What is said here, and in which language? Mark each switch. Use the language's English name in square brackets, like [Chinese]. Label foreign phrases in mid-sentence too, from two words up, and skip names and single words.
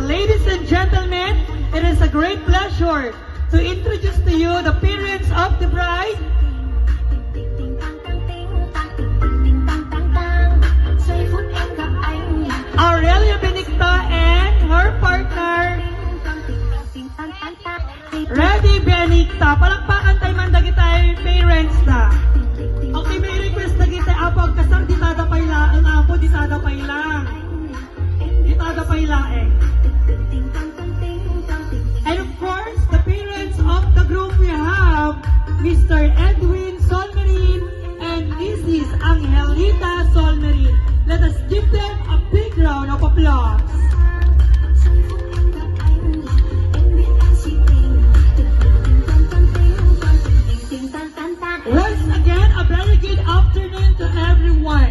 [English] Ladies and gentlemen, it is a great pleasure to introduce to you the parents of the bride, Aurelia Benigta and her partner, Ready Benigta. [Iloko] Palakpakan tayo man dagi tayo parents ta. Okay, may request na kita apag kasang di tadapay lang. Ang apo di tadapay lang. Di tadapay laeng. [English] And of course, the parents of the group we have Mr. Edwin Solmerin and Mrs. Angelita Solmerin. Let us give them a big round of applause. Once again, a very good afternoon to everyone.